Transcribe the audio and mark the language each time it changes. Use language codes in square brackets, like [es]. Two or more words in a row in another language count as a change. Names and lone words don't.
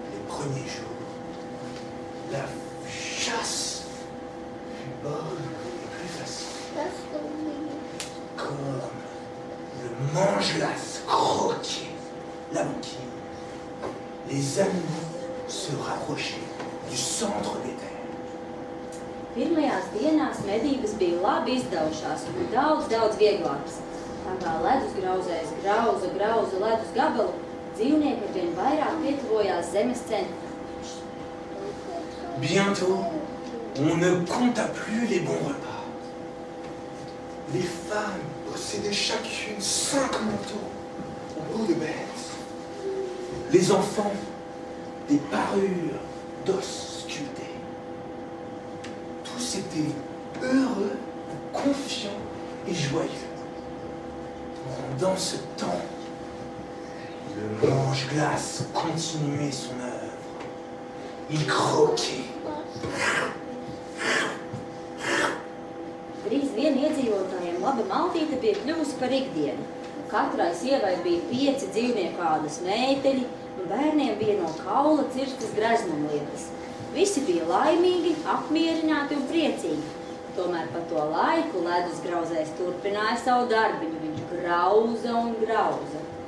[fr] La chasse fut bonne et mange-glace croquait la banquise. Les animaux se rapprochaient du centre des terres. [lv] Pirmajās dienās medības bija labi izdevušās un daudz vieglākas. Tā kā ledusgrauzējs grauza ledus gabalu, dzīvnieki arvien vairāk pietuvojās zemes centram. [fr] Bientôt, on ne compta plus les bons repas. Les femmes possédaient chacune 5 manteaux en peau de bête. Les enfants, des parures d'os sculptés. Tous étaient heureux, confiants et joyeux. Pendant ce temps, le mange-glace continuait son œuvre. Il croquait. [lv] Drīz vien iedzīvotājiem laba maltīte bija kļuvusi par ikdienu. Katrai sievai bija 5 dzīvnieku ādas meiteļi, un bērniem bija no kaula cirstas greznumlietas. Visi bija laimīgi, apmierināti un priecīgi. Tomēr pa to laiku ledusgrauzējs turpināja savu darbiņu. Viņš grauza un grauza.